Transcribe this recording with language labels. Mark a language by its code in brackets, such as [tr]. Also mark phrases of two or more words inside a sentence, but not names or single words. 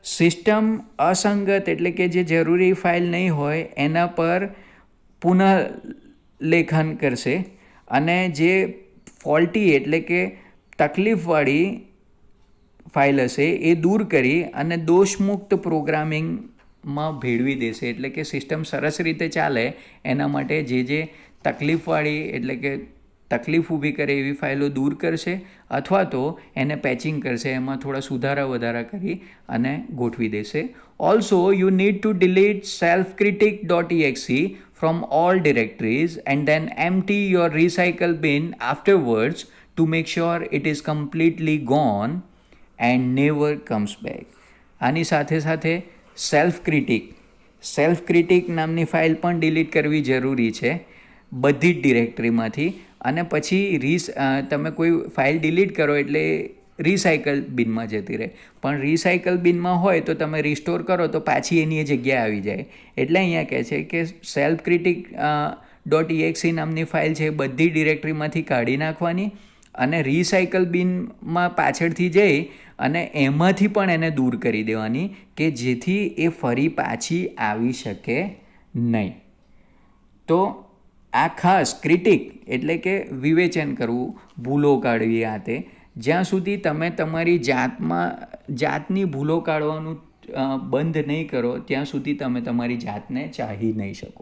[gu] સિસ્ટમ અસંગત એટલે કે જે જરૂરી ફાઇલ નહીં હોય એના પર પુનઃલેખન કરશે અને જે ફોલ્ટી એટલે કે તકલીફવાળી ફાઇલ હશે એ દૂર કરી અને દોષમુક્ત પ્રોગ્રામિંગમાં ભેળવી દેશે. એટલે કે સિસ્ટમ સરસ રીતે ચાલે એના માટે જે તકલીફવાળી એટલે કે તકલીફ ઊભી કરે એવી ફાઇલો દૂર કરશે અથવા તો એને પેચિંગ કરશે, એમાં થોડા સુધારા વધારા કરી અને ગોઠવી દેશે. [en] also you need to delete selfcritic.exe from all directories and then empty your recycle bin afterwards to make sure it is completely gone and never comes back. [gu] આની સાથે સાથે [en] self critic [gu] નામની ફાઇલ પણ ડિલીટ કરવી જરૂરી છે બધી જ ડિરેક્ટરીમાંથી. અને પછી તમે કોઈ ફાઇલ ડિલીટ કરો એટલે રિસાયકલ બિનમાં જતી રહે, પણ રિસાયકલ બિનમાં હોય તો તમે રિસ્ટોર કરો તો પાછી એની જગ્યાએ આવી જાય. એટલે અહીંયા કહે છે કે selfcritic.exe નામની ફાઇલ છે બધી ડિરેક્ટરીમાંથી કાઢી નાખવાની અને રિસાયકલ બિનમાં પાછળથી જઈ અને એમાંથી પણ એને દૂર કરી દેવાની કે જેથી એ ફરી પાછી આવી શકે નહીં. તો આ ખાસ ક્રિટિક એટલે કે વિવેચન કરવું, ભૂલો કાઢવી, આ તે જ્યાં સુધી તમે તમારી જાતની ભૂલો કાઢવાનું બંધ નહીં કરો ત્યાં સુધી તમે તમારી જાતને ચાહી નહીં શકો.